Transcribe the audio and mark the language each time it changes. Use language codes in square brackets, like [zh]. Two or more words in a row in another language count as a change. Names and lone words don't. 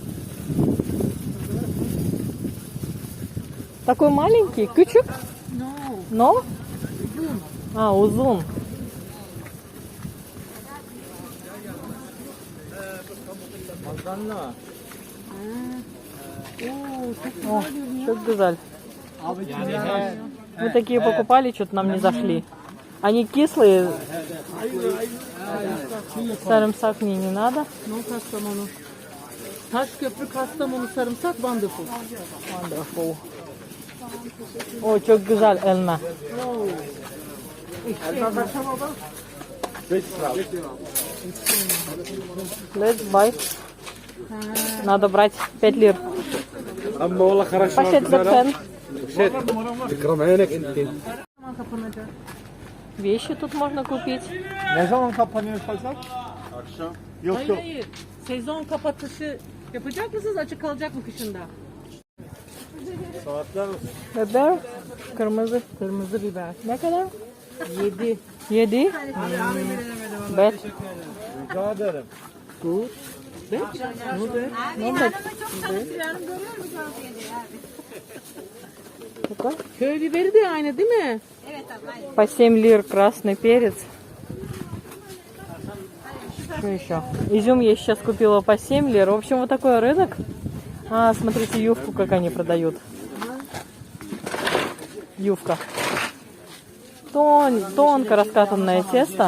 [ru] Такой маленький, кючек? [en] No. [ru] Но? А, узун. О, [tr] çok güzel. [ru] Мы такие покупали, что-то нам не зашли. Они кислые. Sarımsak мне не надо. [en] No Kastamonu. Taşköprü Kastamonu sarımsak wonderful. Wonderful. [ru] О, [tr] çok güzel elma. [en] Let's buy. [ru] Надо брать 5 лир. Пакет за пен. Вещи тут можно купить. [tr] Ne zaman kapanıyor pazar? Yok Hayır yok. hayır. Sezon kapatışı yapacak mısınız? Açık kalacak mı kışında? Biber. Kırmızı. Kırmızı biber. Ne kadar? 7. 7. Bet. Rica ederim. Ne be? Ne bet? Какой? Köy biberi de aynı değil mi? [ru] По 7 лир красный перец. Что еще? Изюм я сейчас купила по 7 лир. В общем, вот такой рынок. А, смотрите, юбку, как они продают. Юбка. Тонко раскатанное тесто.